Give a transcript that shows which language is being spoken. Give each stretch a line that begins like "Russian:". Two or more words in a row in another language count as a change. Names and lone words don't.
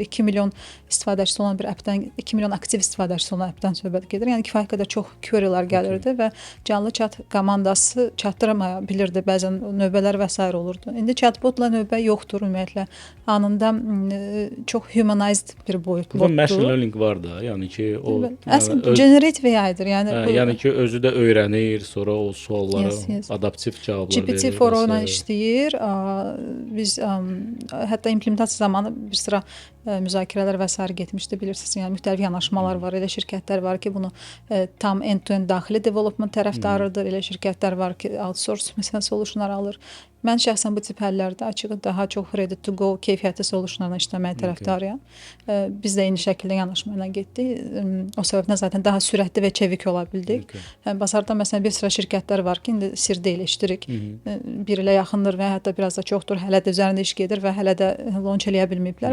Azerbaijani: 2 milyon istifadəçisi olan bir appdən, 2 milyon aktiv istifadəçisi olan appdən söhbət gedir. Yəni kifayət qədər çox querylər gəlirdi və canlı chat komandası çatdırmaya bilirdi. Bəzən növbələr və s. olurdu. İndi chatbotla növbə yoxdur ümumiyyətlə. Anında çox humanized bir boyutdur. Bu
English: machine learning
Azerbaijani: var da, yəni ki, o
English: generative AI-dir.
Azerbaijani: Yəni ki, özü də öyrənir, sonra o suallara adaptiv cavablar verir. GPT-4 ilə işləyir. Biz hətta implementasiya zamanı bir sıra müzakirələr və sair getmişdi, bilirsiniz. Yəni müxtəlif yanaşmalar var. Elə şirkətlər var ki, bunu tam end-to-end daxili development tərəfdarıdır. Elə şirkətlər var ki, outsource məsələn solutionlar alır. Mən şəxsən bu tip həllərdə açığı daha çox
English: ready to go
Azerbaijani: keyfiyyətli solutionlarla işləməyə tərəfdarıyam. Biz də eyni şəkildə yanaşma ilə getdik. O səbəbdən zaten daha sürətli və çevik ola bildik. Bazarda məsələn bir sıra şirkətlər var ki, indi sir deyil, eşidirik. Bir ilə yaxındır və hətta biraz da çoxdur, hələ də üzərində iş gedir və hələ də launch eləyə bilməyiblər.